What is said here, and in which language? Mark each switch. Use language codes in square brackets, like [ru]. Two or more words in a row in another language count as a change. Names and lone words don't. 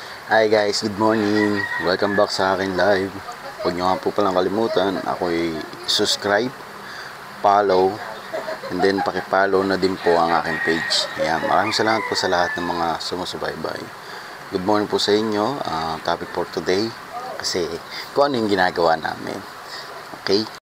[en] Hi guys, good morning. Welcome back [tl] sa akin [en] live. [tl] Huwag nyo nga po palang kalimutan, ako'y [en] subscribe, follow, and then [tl] pakipollow na din po ang aking page. Ayan, maraming salamat po sa lahat ng mga sumusubaybay. [en] Good morning [tl] po sa inyo. [en] Topic for today, [tl] kasi kung ano yung ginagawa namin. Okay?